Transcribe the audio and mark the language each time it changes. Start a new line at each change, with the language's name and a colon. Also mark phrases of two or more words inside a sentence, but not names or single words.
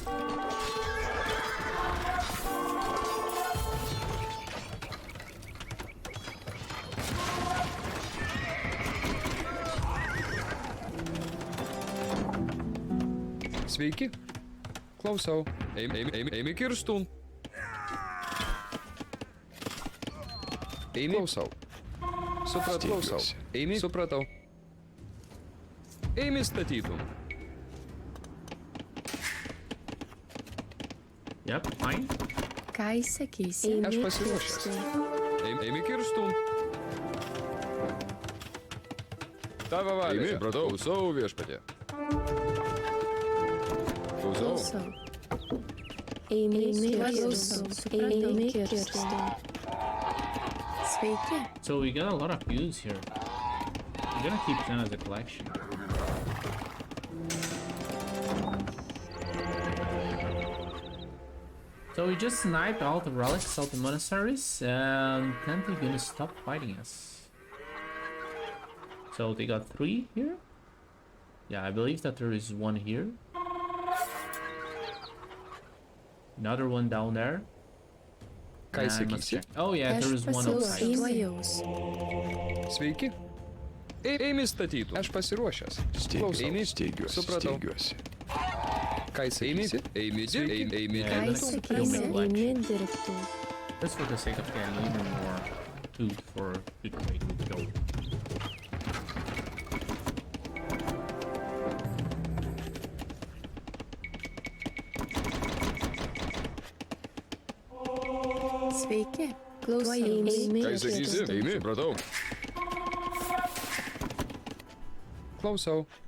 Lithuanian: Sveiki. Klausau. Eimi kirstun. Eimi. Klausau. Supratau. Eimi. Supratau. Eimi statytum.
English: Yep, fine.
Lithuanian: Ką įsakysi? Aš pasiruošęs. Eimi kirstun. Tavo valioje. Supratau. Klausau viešpatie. Klausau. Eimi kirstu. Eimi kirstu. Sveiki.
English: So we got a lot of views here. I'm gonna keep them as a collection. So we just sniped all the relics of the monasteries, and then they're gonna stop fighting us. So they got 3 here. Yeah, I believe that there is 1 here. Another one down there.
Lithuanian: Ką
English: And I must
Lithuanian: įsakysi?
English: check. Oh yeah, there is one outside.
Lithuanian: Tuojaus. Sveiki. Eimi statytų. Aš pasiruošęs. Klausau. Eimi. Supratau. Ką jis eimi? Eimi dirbtų. Eimi Ką
English: Yeah,
Lithuanian: jis
English: that's-
Lithuanian: sakysi, eimi dirbtų.
English: Just for the sake of getting even more food for good trade with gold.
Lithuanian: Sveiki. Klausau. Eimi Ką jis sakysi? dirbtų. Eimi. Supratau. Klausau.